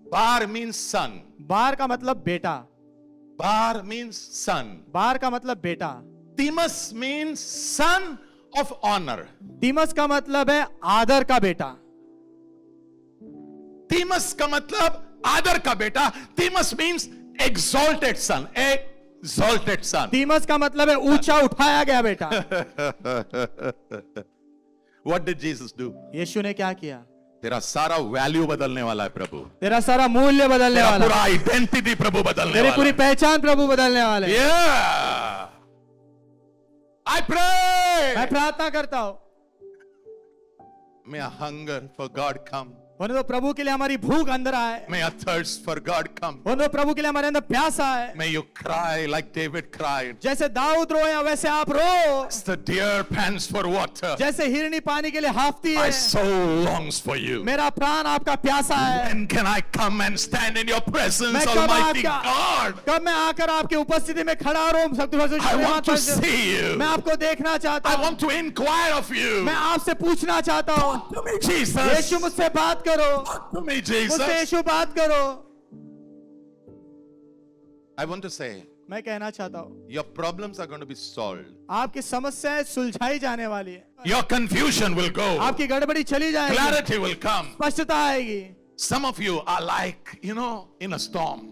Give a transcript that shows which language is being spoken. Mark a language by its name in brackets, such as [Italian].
[English] Bar means son. [Hindi] बार का मतलब बेटा, [English] Bar means son. [Hindi] बार का मतलब बेटा, [English] Timus means son of honor. [Hindi] तिमस का मतलब है आदर का बेटा। Timus का मतलब आदर का बेटा. [English] Timus means exalted son. Exalted son. [Hindi] तिमस का मतलब है ऊंचा उठाया गया बेटा। [English] What did Jesus do? [Hindi] यीशु ने क्या किया? तेरा सारा वैल्यू बदलने वाला है प्रभु. तेरा सारा मूल्य बदलने तेरा वाला, पूरा आइडेंटिटी प्रभु बदलने तेरी वाला पूरी है. पहचान प्रभु बदलने वाले। [English] Yeah. I pray. [Hindi] मैं प्रार्थना करता हूँ, [English] May a hunger for God come. [Hindi] होने तो प्रभु के लिए हमारी भूख अंदर आए, [English] May a thirst for God come. [Hindi] होने तो प्रभु के लिए हमारे अंदर प्यास आए। [English] May you cry like David cried. [Hindi] जैसे दाऊद रोया वैसे आप रो, [English] As the deer pants for water, [Hindi] जैसे हिरनी पानी के लिए हाफती [English] my [Hindi] है, [English] soul longs for you. [Hindi] मेरा प्राण आपका प्यासा है। [English] When can I come and stand in your presence, [Hindi] मैं [English] Almighty God? [Hindi] कब मैं आकर आपकी उपस्थिति में खड़ा रहूं? [English] I want to see you. [Hindi] मैं आपको देखना चाहता [English] I [Hindi] हूँ, [English] want to inquire of you. [Hindi] मैं आपसे पूछना चाहता हूँ। [English] To me, Jesus. [Hindi] यीशु मुझसे बात करो, [English] To me, [Hindi] मुझसे [English] Jesus. [Hindi] यीशु बात करो। [English] I want to say, [Hindi] मैं कहना चाहता हूँ, [English] your problems are going to be solved. [Hindi] आपकी समस्याएं सुलझाई जाने वाली है, [English] Your confusion will go. [Hindi] आपकी गड़बड़ी चली जाएगी, [English] Clarity will come. [Hindi] स्पष्टता आएगी। [English] Some of you are like, in a storm.